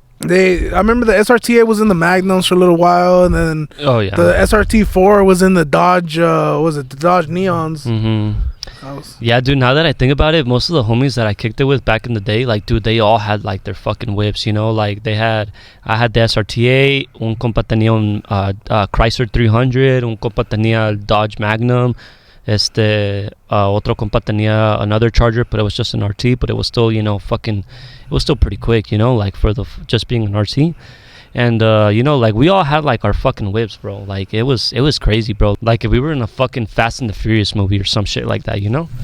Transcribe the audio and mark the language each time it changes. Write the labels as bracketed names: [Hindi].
[English] I remember the SRT8 was in the Magnums for a little while, and then the SRT4 was in the Dodge. Was it the Dodge Neons? Mm-hmm. Yeah, dude. Now that I think about it, most of the homies that I kicked it with back in the day, like, dude, they all had like their fucking whips. You know, like I had the SRT8. [Spanish] Un compa tenía un Chrysler 300. Un compa tenía el Dodge Magnum. Otro compa tenía [English] another Charger, but it was just an RT, but it was still, you know, it was still pretty quick, you know, like for just being an RT. And you know, like we all had like our fucking whips, bro. Like it was crazy, bro. Like if we were in a fucking Fast and the Furious movie or some shit like that, you know.